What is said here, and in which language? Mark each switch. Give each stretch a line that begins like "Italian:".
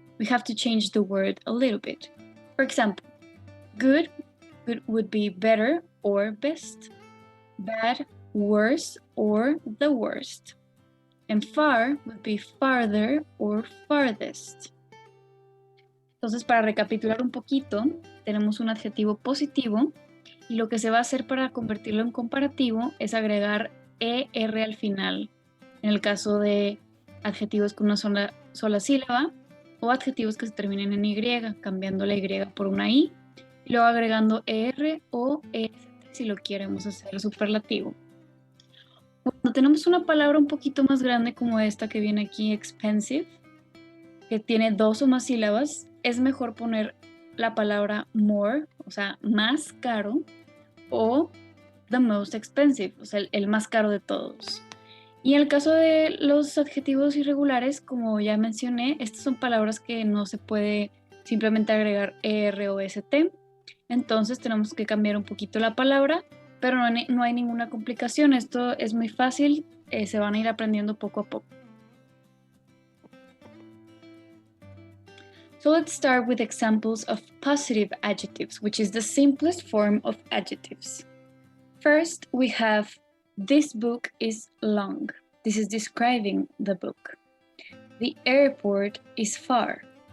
English: We have to change the word a little bit. For example, good would be better or best, bad, worse or the worst, and far would be farther or farthest.
Spanish: Entonces, para recapitular un poquito, tenemos un adjetivo positivo y lo que se va a hacer para convertirlo en comparativo es agregar er al final, en el caso de adjetivos con una sola sílaba o adjetivos que se terminen en y, cambiando la y por una i y luego agregando er o est si lo queremos hacer superlativo. Cuando tenemos una palabra un poquito más grande como esta que viene aquí, expensive, que tiene 2 o más sílabas, es mejor poner la palabra more, o sea, más caro, o
English: the most expensive,
Spanish: o sea, el más caro de todos. Y en el caso de los adjetivos irregulares, como ya mencioné, estas son palabras que no se puede simplemente agregar er o st, entonces tenemos que cambiar un poquito la palabra, pero no hay ninguna complicación, esto es muy fácil, se van a ir aprendiendo poco a poco.
English: So let's start with examples of positive adjectives, which is the simplest form of adjectives. First, we have, this book is long. This is describing the book. The airport is far.